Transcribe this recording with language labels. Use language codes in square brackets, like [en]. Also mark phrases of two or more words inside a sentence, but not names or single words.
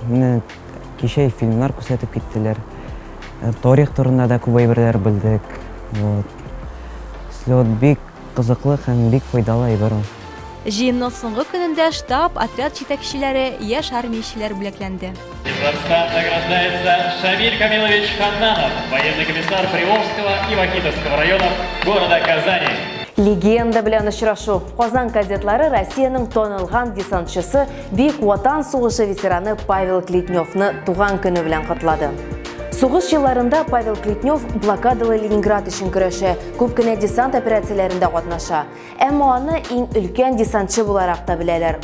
[tt] Менә кичә фильмнар күрсәтеп киттеләр. Тарих турында да күп әйберләр белдек. Слет бик кызыклы һәм бик файдалы әйбер. Җыенның соңгы көнендә штаб, отряд җитәкчеләре, яшь армиячеләр бүләкләнде. [ru] Награждается Шамиль Камилович Ханнанов, военный комиссар Приволжского и Вахитовского районов города Казани. [tt] Легенда белән очрашу. Казан кадетлары Россияның танылган десантчысы Бөек Ватан сугышы ветераны Павел Клетневны туган көне белән котлады. Сугыш елларында Павел Клетнев блокадалы Ленинград өчен көрәшә, күп кенә десант операцияләрендә катнаша. Әмма аны иң өлкән десантчы буларак та беләләр.